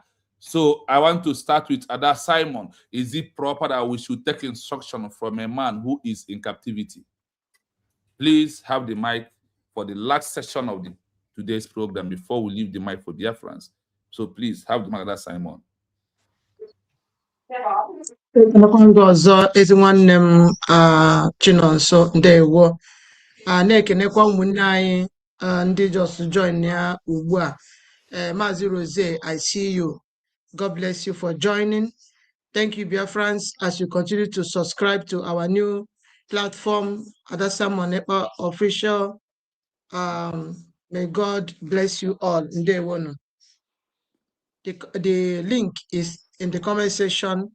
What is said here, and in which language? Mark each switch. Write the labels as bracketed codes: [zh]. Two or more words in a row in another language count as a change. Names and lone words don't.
[en] So I want to start with Ada Simon. Is it proper that we should take instruction from a man who is in captivity? Please have the mic for the last session of today's program before we leave the mic for Biafrans. So please have the mic, Ada Simon. [ig] Ndị ọzọ ezi nwanne m Chinonso ndewo na-ekenekwa ụmụnne anyị ndị [en] just join [ig] ya ugbu a. [en] Maazị Rose, I see you. God bless you for joining. Thank you, Biafrans, as you continue to subscribe to our new platform, Ada Simon Ekpa Official. May God bless you all. Ndewo. The link is in the comment section.